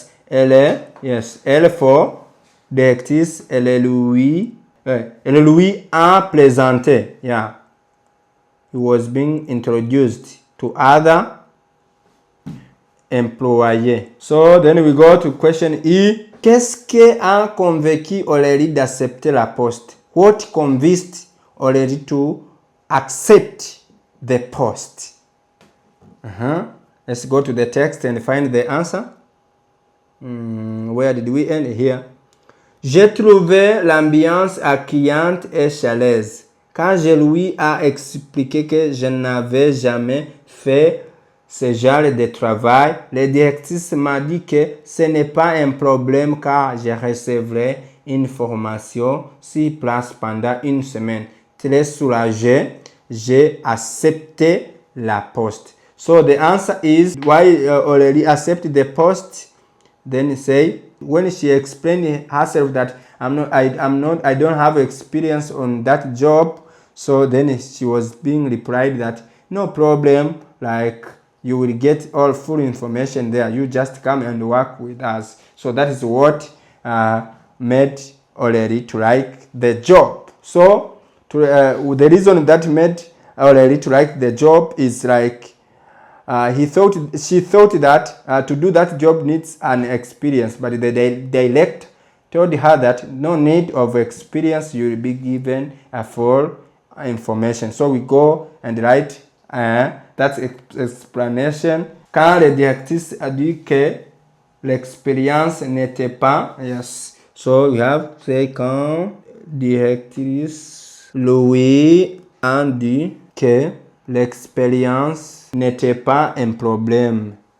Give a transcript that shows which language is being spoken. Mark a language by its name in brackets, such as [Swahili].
[French] Elle for directrice, elle Louis a présenté. [English] Yeah. He was being introduced to other employés. So then we go to question E. [French] Qu'est-ce qui a convaincu Aurélie d'accepter la poste? [English] What convinced Aurélie to accept the post? Let's go to the text and find the answer. Where did we end? Here. [French] J'ai trouvé l'ambiance accueillante et chaleureuse. Quand je lui ai expliqué que je n'avais jamais fait ce genre de travail, le directrice m'a dit que ce n'est pas un problème car je recevrai une formation sur place pendant une semaine. Très soulagé, j'ai accepté la poste. [English] So the answer is why Aurélie accepted the post. Then say when she explained herself that I don't have experience on that job. So then she was being replied that no problem, like you will get all full information there. You just come and work with us. So that is what made Aurélie to like the job. So the reason that made Aurélie to like the job is like she thought that to do that job needs an experience, but the dialect told her that no need of experience, you will be given a full information. So we go and write that explanation. [French] Quand le directrice a dit que l'expérience n'était pas, yes. [English] So we have say [French] quand directrice Louis a dit que l'expérience n'était pas un problème.